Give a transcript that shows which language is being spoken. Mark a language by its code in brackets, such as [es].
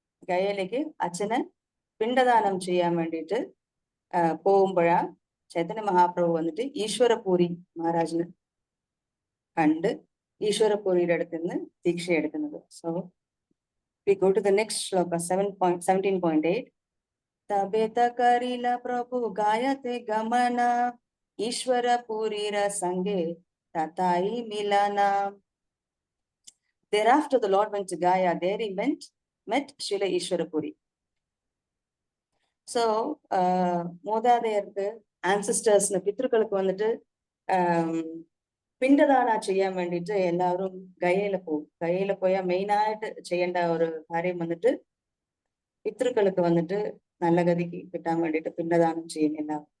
[ml] ഗയയിലേക്ക് അച്ഛന് പിണ്ടദാനം ചെയ്യാൻ വേണ്ടിയിട്ട് പോകുമ്പോഴാണ് ചൈതന്യ മഹാപ്രഭു വന്നിട്ട് ഈശ്വരപൂരി മഹാരാജിനെ കണ്ട് ഈശ്വരപൂരിയുടെ അടുത്ത് നിന്ന് ദീക്ഷ എടുക്കുന്നത്. [en] So we go to the next shloka 17.8. [bn] തബേത കരില Prabhu ഗായത്തെ ഗമന ഈശ്വരപൂരിര സംഗേ തതായി മിലന. [en] Thereafter the Lord went to Gaya. There he met Srila Ishwarapuri. [ta] So மூதாதையருக்கு [ml] ആൻസിസ്റ്റേഴ്സിന് പിതൃക്കൾക്ക് വന്നിട്ട് പിണ്ടദാന ചെയ്യാൻ വേണ്ടിയിട്ട് എല്ലാവരും ഗയയില് പോകും. ഗയയില് പോയാൽ മെയിനായിട്ട് ചെയ്യേണ്ട ഒരു കാര്യം വന്നിട്ട് പിതൃക്കൾക്ക് വന്നിട്ട് നല്ല ഗതിക്ക് കിട്ടാൻ വേണ്ടിയിട്ട് പിണ്ടദാനം ചെയ്യുന്നില്ല.